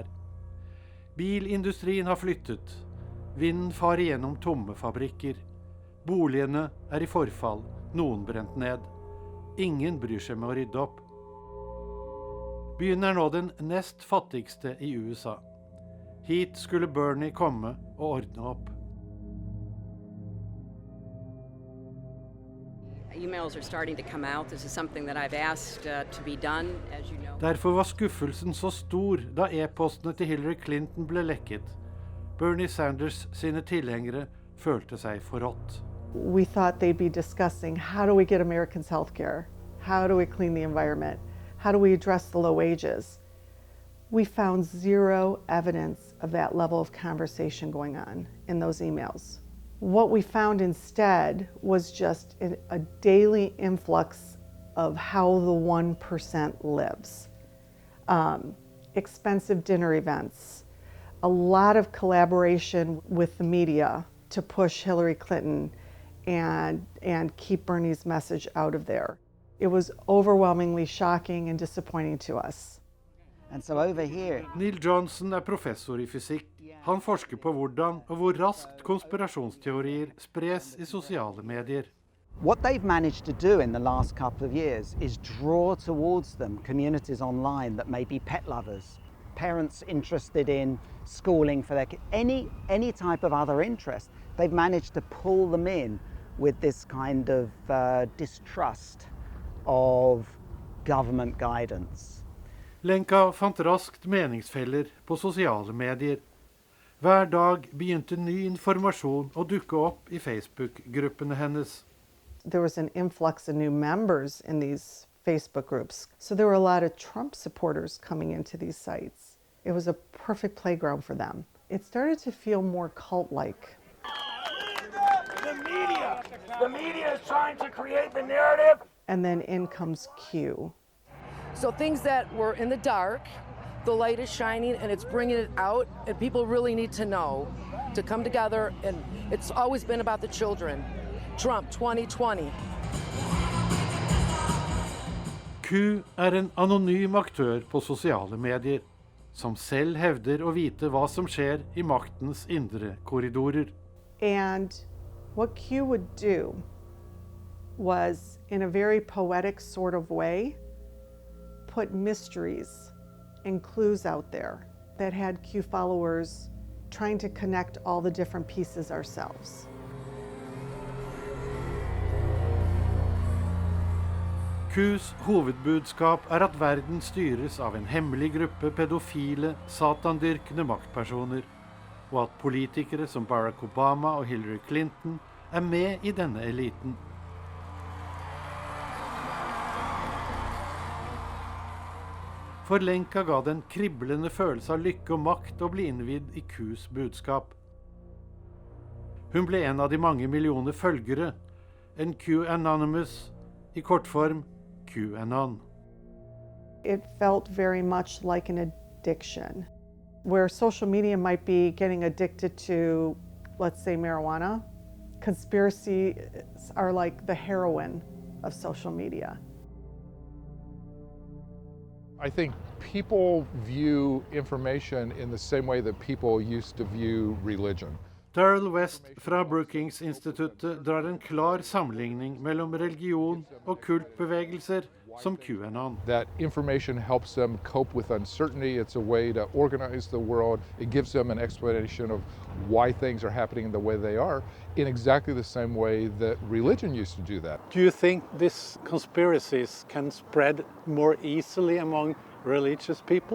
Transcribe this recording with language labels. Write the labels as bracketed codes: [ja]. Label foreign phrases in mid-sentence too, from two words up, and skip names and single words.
[no] Bilindustrien har flyttet. Vinden farer gjennom tomme fabrikker. Boligene I forfall, noen brent ned. Ingen bryr seg med å rydde opp. Byen nå den nest fattigste I USA. Hit skulle Bernie komme og ordne opp. [en] Emails are starting to come out. This is something that I've asked to be done, as you know. [no] Derfor var skuffelsen så stor da e-postene til Hillary Clinton ble lekket. Bernie Sanders sine tilhengere følte seg forrådt. [en] We thought they'd be discussing how do we get Americans health care? How do we clean the environment? How do we address the low wages? We found zero evidence of that level of conversation going on in those emails. What we found instead was just a daily influx of how the 1% lives. Expensive dinner events, a lot of collaboration with the media to push Hillary Clinton and keep Bernie's message out of there. It was overwhelmingly shocking and disappointing to us. And so over here, [no] Neil Johnson professor I fysikk. Han forsker på hvordan og hvor raskt konspirasjonsteorier spres I sosiale medier. [en] what they've managed to do in the last couple of years is draw towards them communities online that may be pet lovers, parents interested in schooling for their kids, any type of other interest. They've managed to pull them in with this kind of distrust of government guidance. [no] Lenka fant raskt meningsfeller på sosiale medier. Hver dag begynte ny informasjon å dukke opp I Facebook-gruppene hennes. [en] There was an influx of new members in these Facebook groups. So there were a lot of Trump supporters coming into these sites. It was a perfect playground for them. It started to feel more cult-like. The media is trying to create the narrative. And then in comes Q. So things that were in the dark, the light is shining and it's bringing it out, and people really need to know to come together, and it's always been about the children. Trump 2020. [no] Q en anonym aktør på sosiale medier, som selv hevder å vite hva som skjer I maktens indre korridorer. [en] And what Q would do was, in a very poetic sort of way, put mysteries and clues out there that had Q followers trying to connect all the different pieces ourselves. [no] Qs hovedbudskap at verden styres av en hemmelig gruppe pedofile, satandyrkende maktpersoner, og at politikere som Barack Obama og Hillary Clinton med I denne eliten. For Lenka ga den kriblende følelse av lykke og makt å bli innvidd I Qs budskap. Hun ble en av de mange millioner følgere, en Q Anonymous, I kortform Qanon. [en] it felt very much like an addiction. Where social media might be getting addicted to, let's say, marijuana, conspiracies are like the heroin of social media. I think people view information in the same way that people used to view religion. [no] Darrell West fra Brookings-instituttet drar en klar sammenligning mellom religion og kultbevegelser som QAnon. [en] That information helps them cope with uncertainty. It's a way to organize the world. It gives them an explanation of why things are happening the way they are in exactly the same way that religion used to do that. Do you think these conspiracies can spread more easily among religious people?